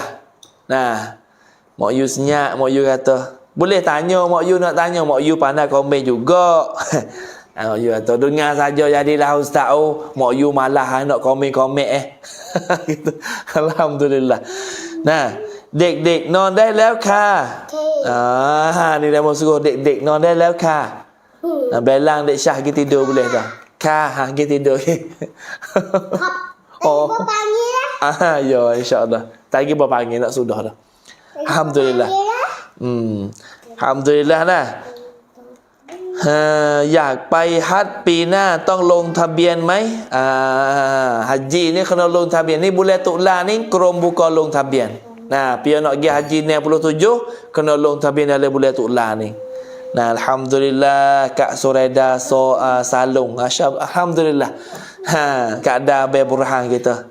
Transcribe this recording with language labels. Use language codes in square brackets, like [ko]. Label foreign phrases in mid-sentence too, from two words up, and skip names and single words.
[ms] Mak yu senyap, mak yu kata. Boleh tanya mak yu, nak tanya mak yu pandai komen juga. Mak yu kata dengar saja jadilah ustaz. Mak yu malah nak komen-komen gitu. Alhamdulillah. Dek [th] นอนได้แล้วค่ะนี่ [ms] dah mau suruh dek [th] นอนได้แล้วค่ะ [ms] belang dek Syah pergi tidur boleh tak? Pergi tidur. Panggil lah. Ya insya-Allah. Tak lagi berpanggil nak sudah dah. Alhamdulillah. Alhamdulillah lah. [th] อยากไปฮัจญ์ปีหน้าต้องลงทะเบียนไหม [ms] haji ni kena log tabian ni bulan Tulan ni Krom buka log tabian. Pia nak pergi haji 67 kena log tabian dalam bulan Tulan ni. Alhamdulillah Kak Sureda Salung. Alhamdulillah. Kak Da Abai Burhan kita.